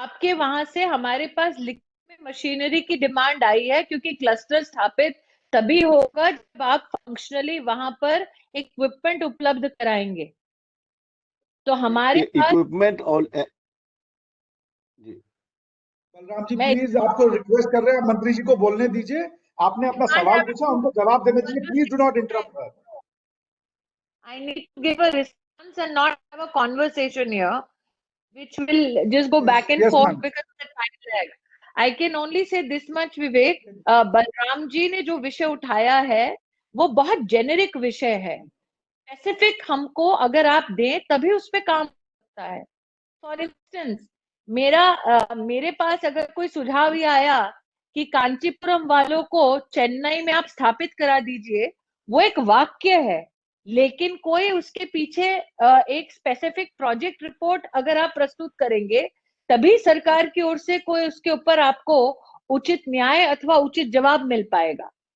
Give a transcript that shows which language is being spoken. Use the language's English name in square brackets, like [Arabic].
[Hindi] आपके वहां से हमारे पास लिखने में मशीनरी की डिमांड आई है, क्योंकि क्लस्टर स्थापित तभी होगा जब आप फंक्शनली वहां पर इक्विपमेंट उपलब्ध कराएंगे। तो हमारे इक्विपमेंट और जी बलराम जी प्लीज आपको रिक्वेस्ट कर रहे हैं, मंत्री जी को बोलने दीजिए। आपने अपना सवाल पूछा, उनको जवाब देने दीजिए। [English] Please do not interrupt her. I need to give a response and not have a conversation here, which will just go back and forth because of the time lag. I can only say this much, Vivek. [Hindi] Balram ji ने जो विषय उठाया है वो बहुत generic विषय है। Specific हमको अगर आप दें तभी उस पर काम होता है। फॉर इंस्टेंस मेरे पास अगर कोई सुझाव ही आया कि कांचीपुरम वालों को चेन्नई में आप स्थापित करा दीजिए, वो एक वाक्य है, लेकिन कोई उसके पीछे एक स्पेसिफिक प्रोजेक्ट रिपोर्ट अगर आप प्रस्तुत करेंगे तभी सरकार की ओर से कोई उसके ऊपर आपको उचित न्याय अथवा उचित जवाब मिल पाएगा।